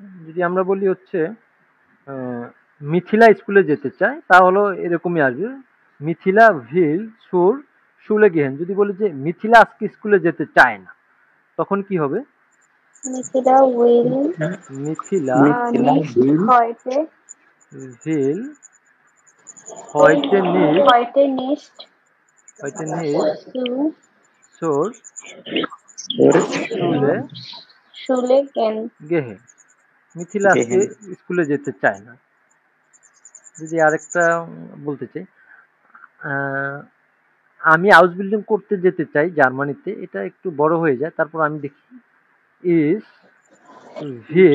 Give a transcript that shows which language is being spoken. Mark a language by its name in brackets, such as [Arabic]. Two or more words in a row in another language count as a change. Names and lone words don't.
[Bangla] যদি আমরা বলি হচ্ছে মিথিলা স্কুলে যেতে চায়, তাহলে এরকমই আসবে, মিথিলা [German] will zur Schule gehen. [Bangla] যদি বলি যে মিথিলা আজকে স্কুলে যেতে চায় না, তখন কি হবে, [German] Mithila will মিথিলা nicht heute ভিল heute nicht, heute nicht heute nicht zu zur Schule Schule gehen. gehen, [Bangla] মিথিলা আজকে স্কুলে যেতে চায় না। যদি আরেকটা বলতে চাই, আমি আউসবিল্ডিং করতে যেতে চাই জার্মানিতে, এটা একটু বড় হয়ে যায়, তারপর আমি দেখি [German] Ich will